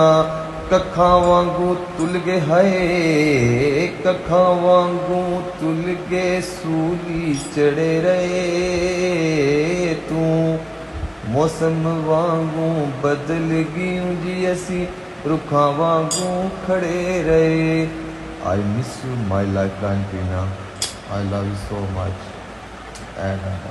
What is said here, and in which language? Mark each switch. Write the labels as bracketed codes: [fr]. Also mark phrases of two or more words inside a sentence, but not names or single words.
[pa] ਕਖਾਂ ਵਾਂਗੂ ਤੁਲ ਗਏ ਹਾਏ, ਕਖਾਂ ਵਾਂਗੂ ਤੁਲ ਗਏ ਸੂਲੀ ਚੜ੍ਹੇ ਰਹੇ। ਤੂ ਮੌਸਮ ਵਾਂਗੂ ਬਦਲ ਗਈ ਜੀ, ਅਸੀ ਰੁਖਾ ਵਾਂਗੂ ਖੜੇ ਰਹੇ। [en] I miss you, my lifeline Tina. I love you so much. And